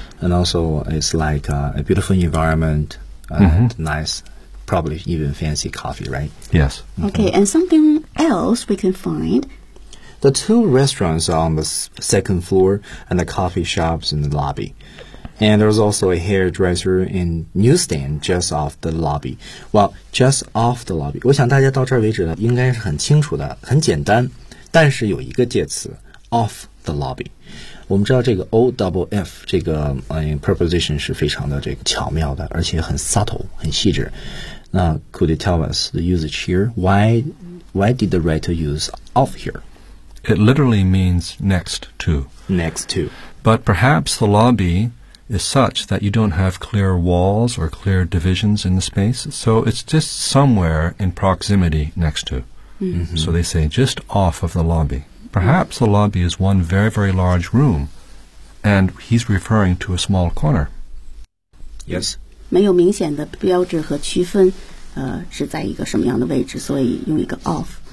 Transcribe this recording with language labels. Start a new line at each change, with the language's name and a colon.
English: And also it's like a beautiful environment and nice, probably even fancy coffee, right? Yes. Okay. And something else we can find... The two restaurants are on the second floor and the coffee shops in the lobby. And there's also a hairdresser and newsstand just off the lobby. Well, just off the lobby.
Chinese: 我想大家到这儿为止呢应该是很清楚的很简单。但是有一个介词
English: off the lobby.
Chinese: 我们知道这个 OFF, 这个、preposition 是非常的这个巧妙的而且很 subtle, 很细致。
English: 那 could you tell us the usage here? Why did the writer use off here? It literally means next to. Next to. But perhaps the lobby is such that you don't have clear walls or clear divisions in the space. So it's just somewhere in proximity next to. Mm-hmm. So they say just off of the lobby. Perhaps the lobby is one very, very large room. And he's referring to a small corner. Yes.
Chinese: 没有明显的标志和区分、是在一个什么样的位置所以用一个 off、